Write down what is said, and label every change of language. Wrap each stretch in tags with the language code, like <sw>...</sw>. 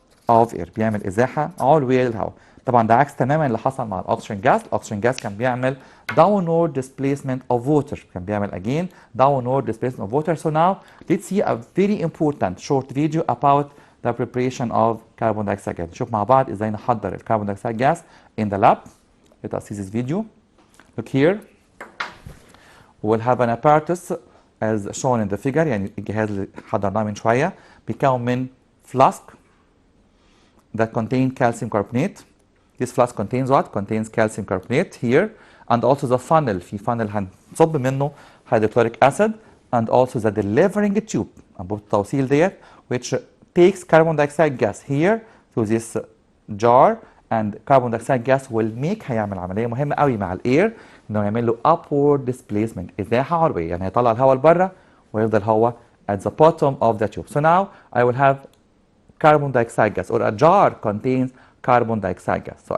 <en>of air،</en> <ar>بيعمل ازاحه علويه للهواء. طبعا ده عكس تماما اللي حصل مع الاكسجين جاز. الاكسجين جاز كان بيعمل</ar> <en>downward displacement of water،</en> <ar>كان بيعمل</ar> <en>again downward displacement of water. So now let's see a very important short video about the preparation of carbon dioxide gas.</en> <ar>نشوف مع بعض ازاي نحضر الكربون دايوكسيد</ar> <en>gas in the lab. Let us see this video. Look here. We'll have an apparatus as shown in the figure.</en> <ar>يعني الجهاز اللي حضرناه من شويه بيتكون من</ar> <en>flask that contain calcium carbonate. This flask contains what? Contains calcium carbonate here, and also the funnel. في funnel</en> <ar>هنصب منه</ar> <en>hydrochloric acid, and also the delivering tube</en> <ar>أنبوبة التوصيل ديت</ar> <en>which takes carbon dioxide gas here to this jar, and carbon dioxide gas will make</en> <ar>هيعمل عملية مهمة قوي مع الاير انه يعمل له</ar> <en>upward displacement</en> <ar>ازاحة علوية، يعني هيطلع الهواء لبره ويفضل هو</ar> <en>at the bottom of the tube. So now I will have carbon dioxide gas, or a jar contains carbon dioxide gas.</en>